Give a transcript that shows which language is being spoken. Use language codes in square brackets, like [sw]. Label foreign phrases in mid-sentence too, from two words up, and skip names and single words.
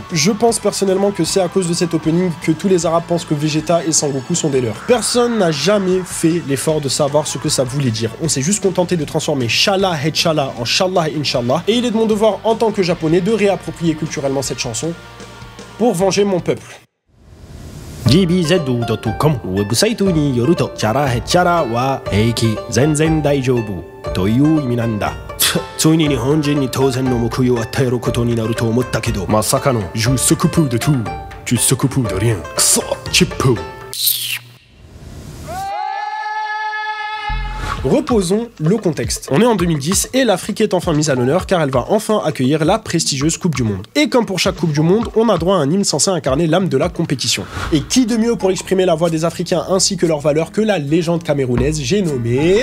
[fr] Je pense personnellement que c'est à cause de cet opening que tous les Arabes pensent que Vegeta et Sangoku sont des leurs. Personne n'a jamais fait l'effort de savoir ce que ça voulait dire. On s'est juste contenté de transformer Shala Hechala en Shallah Inshallah. Et il est de mon devoir en tant que japonais de réapproprier culturellement cette chanson pour venger mon peuple. [ja] gbz.com ウェブサイトによるとチャラヘチャラは平気全然大丈夫という意味なんだ。ついに日本人に当然の報いを与えることになると思ったけどまさかの [fr] Je s'occupe de tout tu s'occupes de rien [ja] クソチップ。 [fr] Reposons le contexte. On est en 2010 et l'Afrique est enfin mise à l'honneur car elle va enfin accueillir la prestigieuse Coupe du Monde. Et comme pour chaque Coupe du Monde, on a droit à un hymne censé incarner l'âme de la compétition. Et qui de mieux pour exprimer la voix des Africains ainsi que leurs valeurs que la légende camerounaise, j'ai nommé...